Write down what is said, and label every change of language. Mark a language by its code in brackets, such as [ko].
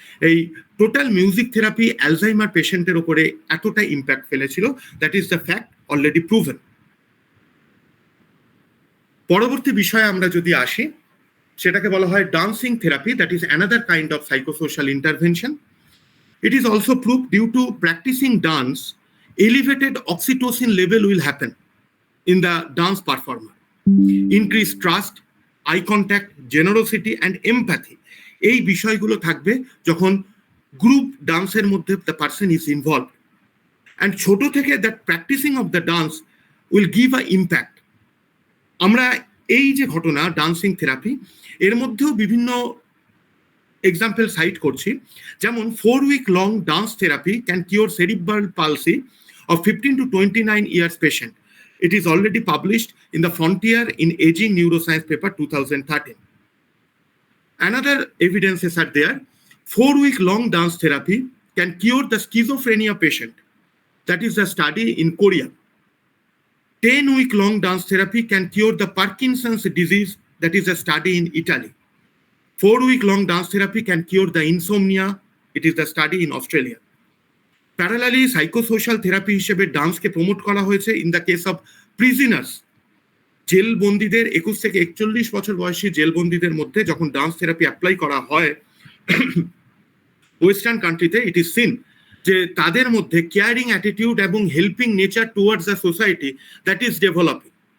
[bn] এই total music therapy Alzheimer পেশেন্টের উপরে এতটা ইম্প্যাক্ট ফেলেছিল, [en] That is the fact already proven. [bn] পরবর্তী বিষয়ে আমরা যদি আসি, সেটাকে বলা হয় dancing therapy, [en] That is another kind of psychosocial intervention. It is also proved due to practicing dance, elevated oxytocin level will happen in the dance performer. Increased trust, eye contact, generosity and empathy. [bn] এই বিষয়গুলো থাকবে যখন group ডান্সের মধ্যে [en] the person is involved. And [bn] ছোট থেকে [en] that practicing of the dance will give a impact. [bn] আমরা এই যে ঘটনা ডান্সিং থেরাপি, এর মধ্যেও বিভিন্ন এক্সাম্পল সাইট করছি। [en] যেমন 4 week long dance therapy can cure cerebral palsy of 15 to 29 years patient. It is already published in the Frontier in Aging Neuroscience paper 2013. Another evidences are there. 4 week long dance therapy can cure the schizophrenia patient. That is a study in Korea. 10 week long dance therapy can cure the Parkinson's disease. That is a study in Italy. 4 week long dance therapy can cure the insomnia. It is the study in Australia. Parallelly, psychosocial therapy [bn] হিসেবে ডান্সকে promote করা হয়েছে [en] In the case of prisoners. [bn] জেলবন্দীদের 21 থেকে 41 বছর বয়সী জেলবন্দীদের মধ্যে যখন dance therapy apply করা হয় ওয়েস্টার্ন কান্ট্রিতে, [en] it is seen [bn] যে তাদের মধ্যে কেয়ারিং অ্যাটিটিউড এবং helping nature [en] Towards the society that is developing.